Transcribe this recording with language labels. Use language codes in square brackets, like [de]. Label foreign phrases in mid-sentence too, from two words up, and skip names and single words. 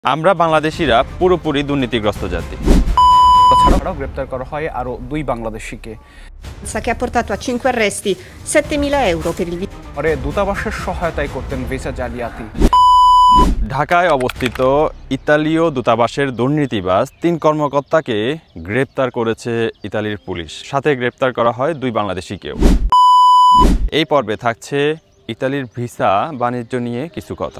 [bn] আমরা বাংলাদেশিরা পুরোপুরি দুর্নীতিগ্রস্ত জাতি। তাছাড়াও গ্রেপ্তার করা হয় আরও 2 বাংলাদেশিকে। [it] Che ha portato a 5 arresti, 7.000 euro per il [bn] পরে দূতাবাসের সহায়তায় করতেন ভিসা জালিয়াতি। ঢাকায় অবস্থিত ইতালীয় দূতাবাসের দুর্নীতিবাজ 3 কর্মকর্তাকে গ্রেপ্তার করেছে ইতালির পুলিশ। সাথে গ্রেপ্তার করা হয় 2 বাংলাদেশিকেও। এই পর্বে থাকছে ইতালির ভিসা বাণিজ্য নিয়ে কিছু কথা।